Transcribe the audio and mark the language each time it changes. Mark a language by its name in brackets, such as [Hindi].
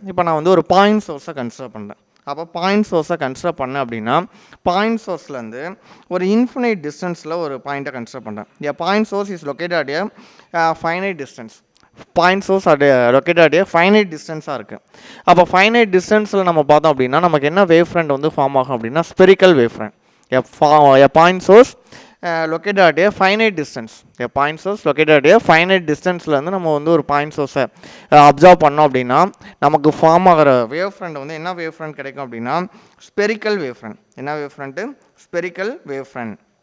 [Tamil] இப்போ நான் வந்து ஒரு பாயிண்ட் சோர்ஸை கன்சிடர் பண்ணுறேன். அப்போ பாயிண்ட் சோர்ஸை கன்சிடர் பண்ணேன் அப்படின்னா பாயிண்ட் சோர்ஸ்லேருந்து ஒரு இன்ஃபினைட் டிஸ்டன்ஸில் ஒரு பாயிண்ட்டை கன்சிடர் பண்ணுறேன். [English] A point source is located at a finite distance. Point source located at a finite டிஸ்டன்ஸாக இருக்குது. [Tamil] அப்போ ஃபைனைட் டிஸ்டன்ஸில் நம்ம பார்த்தோம் அப்படின்னா நமக்கு என்ன வேவ் ஃப்ரண்ட் வந்து ஃபார்ம் ஆகும் அப்படின்னா spherical wave front. [English] A point source located at a finite distance. A point source located at a finite distance [Tamil] ல இருந்து நம்ம வந்து ஒரு பாயிண்ட் சோர்ஸை அப்சர்வ் பண்ணோம் அப்படின்னா நமக்கு ஃபார்ம் ஆகிற வேவ் ஃப்ரண்ட் வந்து என்ன வேவ் ஃப்ரண்ட் கிடைக்கும் அப்படின்னா ஸ்பெரிக்கல் வேவ் ஃப்ரண்ட். என்ன wave front? Spherical wave front.